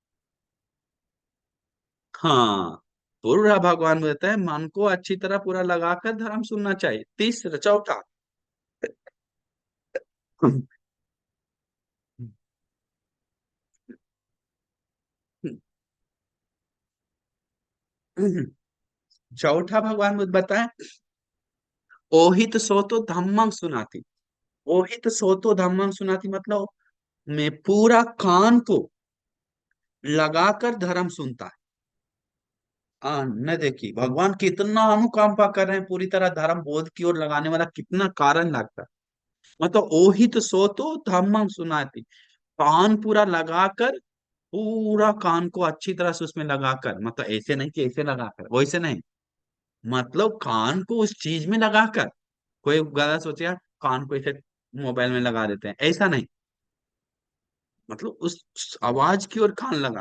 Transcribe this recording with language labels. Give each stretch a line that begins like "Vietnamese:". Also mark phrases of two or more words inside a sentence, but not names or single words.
Hindi: हाँ, पूरा भगवान कहते हैं मन को अच्छी तरह पूरा लगाकर धर्म सुनना चाहिए। तीसरा चौथा, चौथा भगवान बुद्ध बताए,
Pali: ओहित सोतो धम्मं सुनाति। ओहित सोतो धम्मं सुनाति
Hindi: मतलब मैं पूरा कान को लगाकर धर्म सुनता है। न देखिए भगवान कितना अनुकंपा कर रहे हैं, पूरी तरह धर्म बोध की ओर लगाने वाला कितना कारण लगता है। मतलब
Pali: ओहित सोतो धम्मं सुनाति,
Hindi: कान पूरा लगाकर, पूरा कान को अच्छी तरह से उसमें लगाकर, मतलब ऐसे नहीं कि ऐसे लगाकर, वैसे नहीं, मतलब कान को उस चीज में लगाकर, कोई गलत सोचेगा कान को ऐसे मोबाइल में लगा देते हैं, ऐसा नहीं, मतलब उस आवाज की ओर कान लगा।